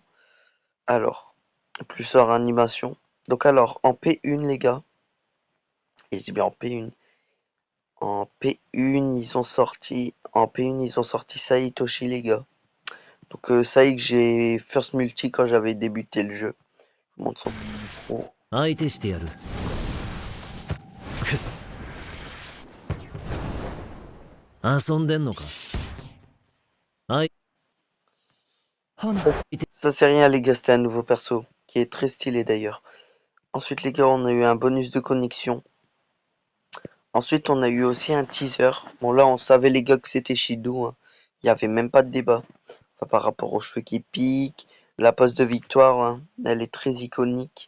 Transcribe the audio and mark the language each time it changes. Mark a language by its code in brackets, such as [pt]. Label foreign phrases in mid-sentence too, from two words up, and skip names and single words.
[fr] Alors, plus hors animation. Donc alors, en P1 les gars. Et je dis bien en P1. En P1 ils ont sorti. En P1 ils ont sorti Saitoshi les gars. Donc ça y est que j'ai [en] first multi [fr] quand j'avais débuté le jeu. Je vous montre son. Oh. [ja] 相手してやる。遊んでんのか。はい。 [fr] Ça c'est rien les gars, c'était un nouveau perso. Qui est très stylé d'ailleurs. Ensuite les gars, on a eu un bonus de connexion. Ensuite, on a eu aussi un teaser. Bon, là, on savait les gars que c'était Shidou. Hein. Il n'y avait même pas de débat. Enfin, par rapport aux cheveux qui piquent, la pose de victoire, hein, elle est très iconique.